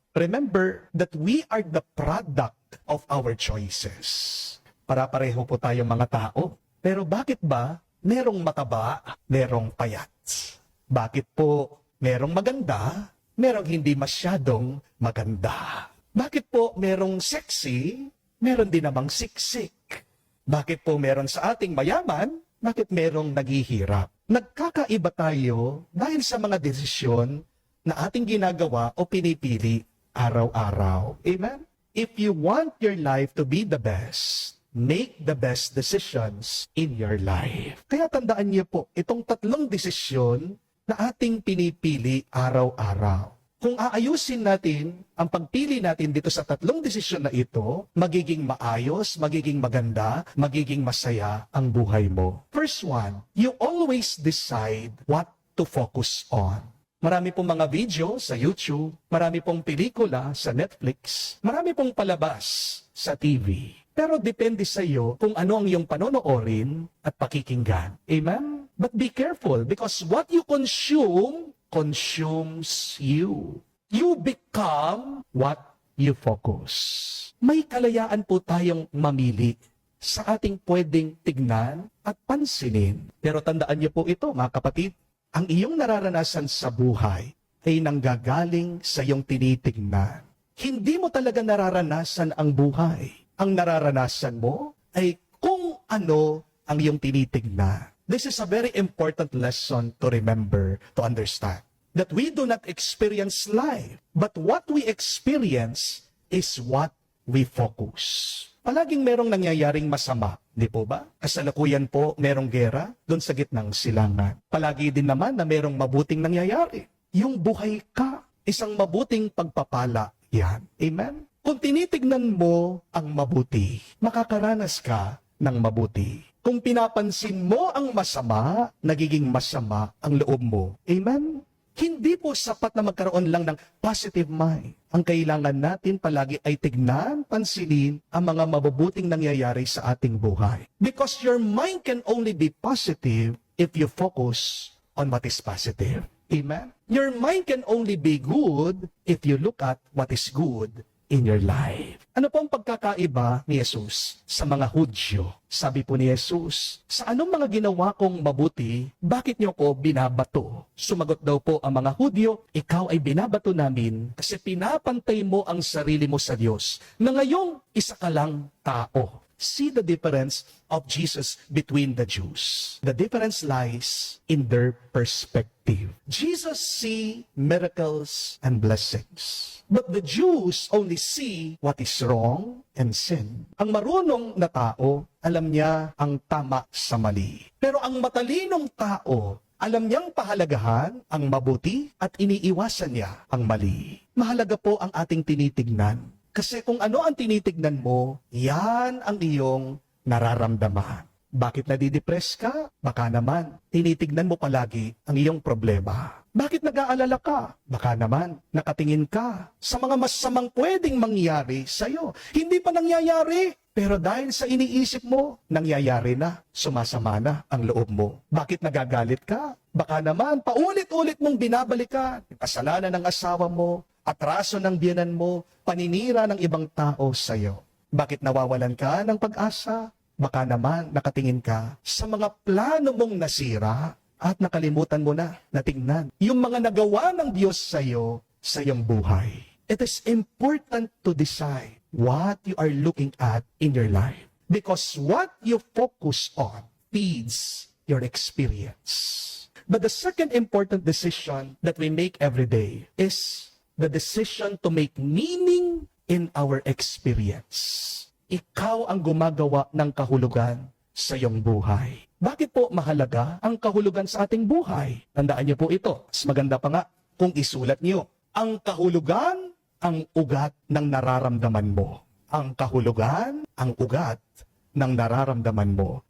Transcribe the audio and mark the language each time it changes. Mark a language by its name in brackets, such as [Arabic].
[English] Remember that we are the product of our choices. [Filipino] Para-pareho po tayong mga tao. Pero bakit ba merong mataba, merong payat? Bakit po merong maganda, merong hindi masyadong maganda? Bakit po merong sexy, meron din namang siksik? Bakit po meron sa ating mayaman, bakit merong naghihirap? Nagkakaiba tayo dahil sa mga desisyon na ating ginagawa o pinipili araw-araw. Amen? [English] If you want your life to be the best, make the best decisions in your life. [Filipino] Kaya tandaan niyo po, itong tatlong desisyon na ating pinipili araw-araw. Kung aayusin natin ang pagpili natin dito sa tatlong desisyon na ito, magiging maayos, magiging maganda, magiging masaya ang buhay mo. [English] First one, you always decide what to focus on. [Filipino] Marami pong mga video sa YouTube, marami pong pelikula sa Netflix, marami pong palabas sa TV. Pero depende sa iyo kung ano ang iyong panonoorin at pakikinggan. Amen? [English] But be careful because what you consume consumes you. You become what you focus. [Filipino] May kalayaan po tayong mamili sa ating pwedeng tignan at pansinin. Pero tandaan niyo po ito, mga kapatid, ang iyong nararanasan sa buhay ay nanggagaling sa iyong tinitignan. Hindi mo talaga nararanasan ang buhay. Ang nararanasan mo ay kung ano ang iyong tinitignan. [English] This is a very important lesson to remember, to understand. That we do not experience life, but what we experience is what we focus. [Filipino] Palaging merong nangyayaring masama, di po ba? Kasalukuyan po merong gera doon sa gitnang silangan. Palagi din naman na merong mabuting nangyayari. Yung buhay ka, isang mabuting pagpapala yan. Amen? Kung tinitignan mo ang mabuti, makakaranas ka ng mabuti. Kung pinapansin mo ang masama, nagiging masama ang loob mo. Amen? Hindi po sapat na magkaroon lang ng positive mind. Ang kailangan natin palagi ay tignan, pansinin ang mga mabubuting nangyayari sa ating buhay. Because your mind can only be positive if you focus on what is positive. Amen? Your mind can only be good if you look at what is good in your life. Ano po ang pagkakaiba ni Jesus sa mga Hudyo? Sabi po ni Jesus, sa anong mga ginawa kong mabuti, bakit niyo ko binabato? Sumagot daw po ang mga Hudyo, ikaw ay binabato namin kasi pinapantay mo ang sarili mo sa Diyos na ngayong isa ka lang tao. [English] See the difference of Jesus between the Jews. The difference lies in their perspective. Jesus see miracles and blessings. But the Jews only see what is wrong and sin. [Filipino] Ang marunong na tao, alam niya ang tama sa mali. Pero ang matalinong tao, alam niyang pahalagahan ang mabuti at iniiwasan niya ang mali. Mahalaga po ang ating tinitignan. Kasi kung ano ang tinitignan mo, yan ang iyong nararamdaman. Bakit nadidepress ka? Baka naman, tinitignan mo palagi ang iyong problema. Bakit nag-aalala ka? Baka naman, nakatingin ka sa mga masamang pwedeng mangyari sa iyo. Hindi pa nangyayari, pero dahil sa iniisip mo, nangyayari na, sumasama na ang loob mo. Bakit nagagalit ka? Baka naman, paulit-ulit mong binabalikan yung kasalanan ng asawa mo, atraso ng biyenan mo, paninira ng ibang tao sa iyo. Bakit nawawalan ka ng pag-asa? Baka naman nakatingin ka sa mga plano mong nasira at nakalimutan mo na tingnan yung mga nagawa ng Diyos sa iyo sa iyong buhay. [English] It is important to decide what you are looking at in your life. Because what you focus on feeds your experience. But the second important decision that we make every day is the decision to make meaning in our experience. [Filipino] Ikaw ang gumagawa ng kahulugan sa iyong buhay. Bakit po mahalaga ang kahulugan sa ating buhay? Tandaan niyo po ito. Mas maganda pa nga kung isulat niyo. Ang kahulugan, ang ugat ng nararamdaman mo. Ang kahulugan, ang ugat ng nararamdaman mo.